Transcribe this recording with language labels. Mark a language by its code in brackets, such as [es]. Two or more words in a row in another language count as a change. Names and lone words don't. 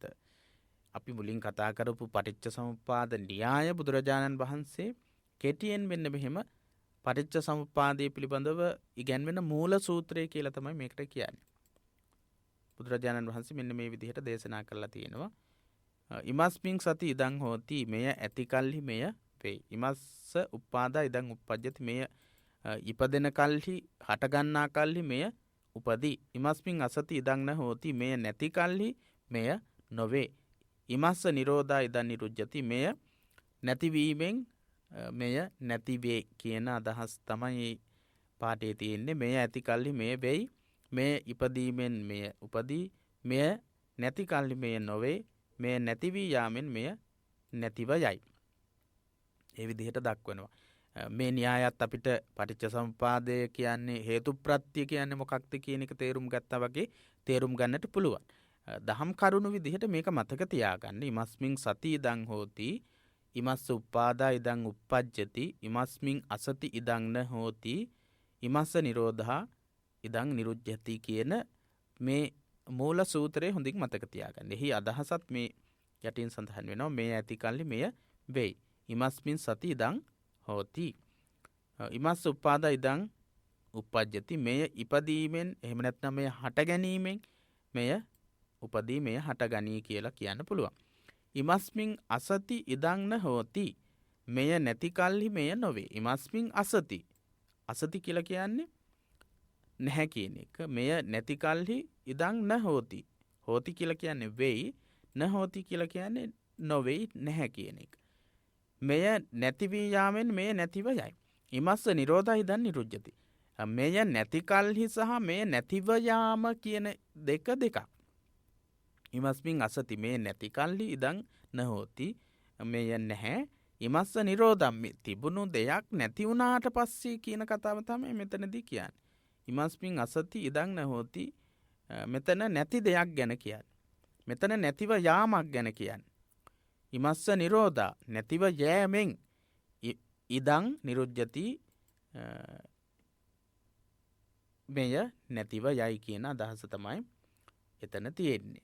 [si] අපි මුලින් කතා කරපු පටිච්ච සමුප්පාද න්‍යාය බුදුරජාණන් වහන්සේ කෙටියෙන් මෙන්න මෙහෙම පටිච්ච සමුප්පාදයේ පිළිබඳව ඉගැන්වෙන මූල සූත්‍රය කියලා තමයි මේකට කියන්නේ. බුදුරජාණන් වහන්සේ මෙන්න මේ විදිහට දේශනා කරලා තියෙනවා. [pi] ඉමස්මින් සති ඉදං හෝති [si] මෙය ඇතිකල්හි මෙය වේ. [pi] ඉමස්ස උප්පාදා ඉදං උප්පජ්ජති [si] මෙය ඉපදෙන කල්හි හටගන්නා කල්හි මෙය උපදී. [pi] ඉමස්මින් අසති ඉදං න හෝති [si] මෙය නැති කල්හි මෙය නොවේ. [pi] ඉමස්ස නිරෝධා ඉදං නිරුජ්ජති [si] මෙය නැතිවීමෙන් මෙය නැතිවේ කියන අදහස් තමයි පාඨයේ තියෙන්නේ. මෙය ඇති කල්හි මෙය වෙයි. මෙය ඉපදීමෙන් මෙය උපදී. මෙය නැති කල්හි මෙය නොවේ. මෙය නැති වී යාමෙන් මෙය නැතිව යයි. ඒ විදිහට දක්වනවා. මේ න්‍යායත් අපිට පටිච්ච සමුප්පාදය කියන්නේ හේතු ප්‍රත්‍ය කියන්නේ මොකක්ද කියන එක තේරුම් ගත්තා වගේ තේරුම් ගන්නට පුළුවන්. දහම් කරුණු විදිහට මේක මතක තියාගන්න. [pi] ඉමස්මින් සති ඉදං හෝති ඉමස්ස උප්පාදා ඉදං උප්පජ්ජති ඉමස්මින් අසති ඉදං න හෝති ඉමස්ස නිරෝධා ඉදං නිරුජ්ජති [si] කියන මේ මූල සූත්‍රය හොඳින් මතක තියාගන්න. එහි අදහසත් මේ යටින් සඳහන් වෙනවා. මේ ඇති කල්හි මෙය වෙයි. [pi] ඉමස්මින් සති ඉදං හෝති ඉමස්ස උප්පාදා ඉදං උප්පජ්ජති [si] මෙය ඉපදීමෙන් එහෙම නැත්නම් මෙය හට ගැනීමෙන් මෙය උපදී මෙය හට ගනී කියලා කියන්න පුළුවන්. [pi] ඉමස්මින් අසති ඉදං න හෝති [si] මෙය නැති කල්හි මෙය නොවේ. [pi] ඉමස්මින් අසති [si] කියලා කියන්නේ නැහැ කියන එක. මෙය නැති කල්හි [pi] ඉදං න හෝති. [si] හෝති කියලා කියන්නේ වෙයි. [pi] න හෝති [si] කියලා කියන්නේ නොවේයි නැහැ කියන එක. මෙය නැති වී යාමෙන් මෙය නැතිව යයි. [pi] ඉමස්ස නිරෝධා ඉදං නිරුජ්ජති. [si] මෙය නැති කල්හි සහ මෙය නැතිව යාම කියන දෙකක්. [pi] ඉමස්මින් අසති [si] මේ නැති කල්හි [pi] ඉදං න හෝති [si] මෙය නැහැ. [pi] ඉමස්ස නිරෝධම් [si] තිබුණු දෙයක් නැති වුණාට පස්සේ කියන කතාව තමයි මෙතනදී කියන්නේ. [pi] ඉමස්මින් අසති ඉදං නහෝති [si] මෙතන නැති දෙයක් ගැන කියන්නේ. මෙතන නැතිව යාමක් ගැන කියන්නේ. [pi] ඉමස්ස නිරෝධා [si] නැතිව යෑමෙන් [pi] ඉදං නිරුද්ධති [si] මෙය නැතිව යයි කියන අදහස තමයි එතන තියෙන්නේ.